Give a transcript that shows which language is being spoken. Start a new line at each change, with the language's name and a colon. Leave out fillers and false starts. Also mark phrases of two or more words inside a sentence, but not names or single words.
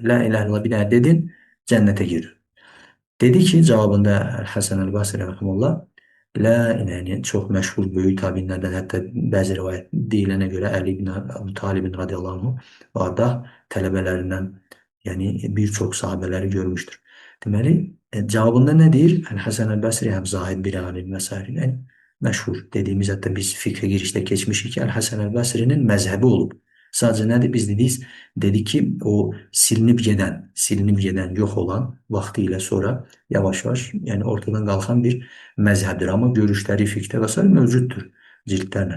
Arabic: La ilahe illallah
Azerbaijani: bir dənə dedin, cənnətə girir. Dedi ki, cavabında Həsən Əl-Basri rəhməhullah, La yəni çox məşhur böyük təbiinlərdən, hətta bəzi rivayət deyilənə görə Əli ibn Əbu Talibin
Arabic: radiyallahu anh
Azerbaijani: orada tələbələrindən, yəni bir çox sahabələri görmüşdür. Deməli, cavabında nə deyir? Həsən Əl-Basri həm zahid bir alim və s.
Turkish: Yəni, məşhur dediğimiz hatta biz fikre girişte geçmişik ki El-Hasan el-Basri'nin mezhebi olup sadece nedir biz dedik ki o silinip giden yok olan vaktiyle sonra yavaş yavaş yani ortadan kalkan bir mezheptir ama görüşleri fikre vesaire mevcuttur ciltlerle.